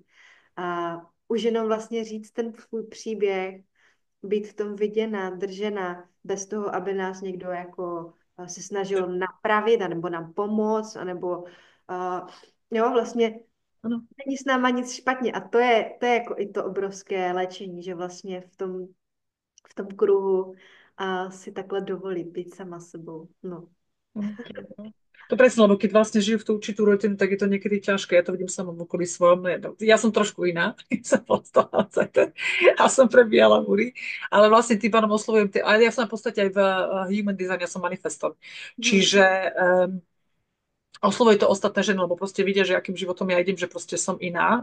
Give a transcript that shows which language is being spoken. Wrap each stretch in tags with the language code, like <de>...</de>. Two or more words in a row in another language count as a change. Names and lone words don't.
<cs>A už jenom vlastně říct ten svůj příběh, být v tom viděna, držena, bez toho, aby nás někdo jako se snažil napravit, anebo nám pomoct, anebo jo, vlastně</cs> <sk>Áno.</sk> <cs>není s náma nic špatně. A to je jako i to obrovské léčení, že vlastně v tom kruhu si takhle dovolit být sama sebou. No. Mhm.</cs> <sk>To presne, lebo keď vlastne žijú v tú určitú rutinu, tak je to niekedy ťažké. Ja to vidím sama v okolí svojom. Ja som trošku iná. Ja som postala a som prebíjala múry. Ale vlastne tým pánom oslovujem, ale ja som v podstate aj v</sk> <en>human design,</en> <sk>ja som manifestor. Mhm. Čiže oslovuje to ostatné ženy, lebo proste vidia, že akým životom ja idem, že proste som iná.</sk>